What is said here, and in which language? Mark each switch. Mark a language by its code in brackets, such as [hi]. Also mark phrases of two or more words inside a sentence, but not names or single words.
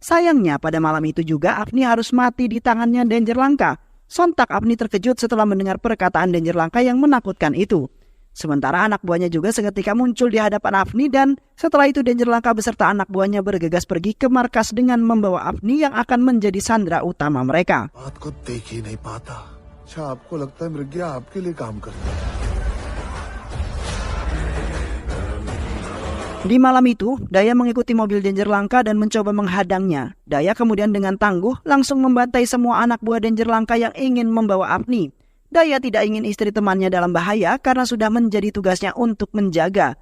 [id] Sayangnya pada malam itu juga Afni harus mati di tangannya Danger Lanka. Sontak Afni terkejut setelah mendengar perkataan Danger Lanka yang menakutkan itu. Sementara anak buahnya juga seketika muncul di hadapan Afni dan setelah itu Danger Lanka beserta anak buahnya bergegas pergi ke markas dengan membawa Afni yang akan menjadi sandera utama mereka. [hi] बात को देख ही नहीं पाता। अच्छा आपको लगता है मृग्या आपके लिए काम करता है? [id] Di malam itu, Daya mengikuti mobil Danger Lanka dan mencoba menghadangnya. Daya kemudian dengan tangguh langsung membantai semua anak buah Danger Lanka yang ingin membawa Afni. Daya tidak ingin istri temannya dalam bahaya karena sudah menjadi tugasnya untuk menjaga.